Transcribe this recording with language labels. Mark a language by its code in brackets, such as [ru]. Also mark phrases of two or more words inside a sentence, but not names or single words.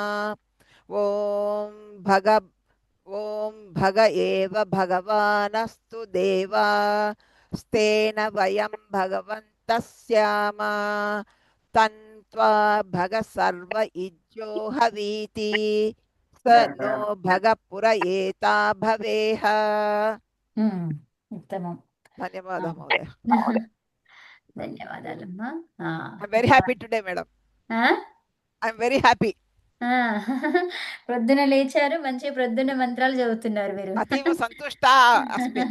[sa] ॐ भग ॐ भग एव भगवानस्तु देवास्तेन वयं भगवन्तः स्याम तन्त्वा भग सर्व इज्जो हवीति स नो भग पुर एता भवेह [te] ఉమ్, ఉత్తమం. ఆ, [sa] धन्यवादः महोदय [te] ధన్యవాదాలమ్మా. ఆ, [en] I'm very happy today madam ఆ, I'm very happy [te] ఆ, ప్రొద్దున లేచారు, మంచి ప్రొద్దున మంత్రాలు చదువుతున్నారు మీరు. [sa] अतीव संतुष्ट अस्मिन्